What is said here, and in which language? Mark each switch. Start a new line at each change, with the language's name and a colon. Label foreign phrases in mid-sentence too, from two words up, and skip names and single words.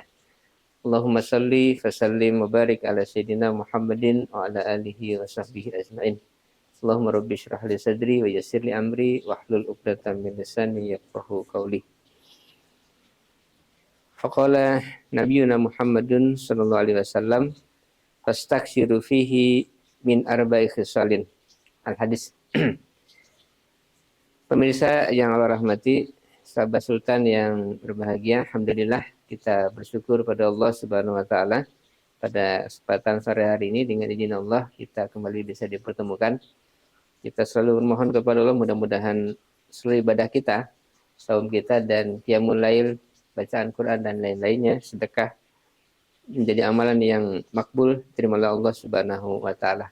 Arabic: اللهم صل وسلم وبارك على سيدنا محمد وعلى آله وصحبه أجمعين. اللهم رب اشرح لي صدري ويسر لي أمري واحلل عقدة من لساني يفقهوا قولي. فقال نبينا محمد صلى الله عليه وسلم فاستكثروا فيه من أربع خصال. Al-hadis.
Indonesian: Pemirsa yang Allah rahmati, sahabat Sultan yang berbahagia, alhamdulillah kita bersyukur pada Allah
Arabic: سبحانه وتعالى
Indonesian: pada kesempatan sore hari ini dengan izin Allah kita kembali bisa dipertemukan. Kita selalu memohon kepada Allah mudah-mudahan seluruh ibadah kita, saum kita dan qiyamul lail, bacaan Quran dan lain-lainnya, sedekah menjadi amalan yang makbul terimalah Allah
Arabic: سبحانه وتعالى.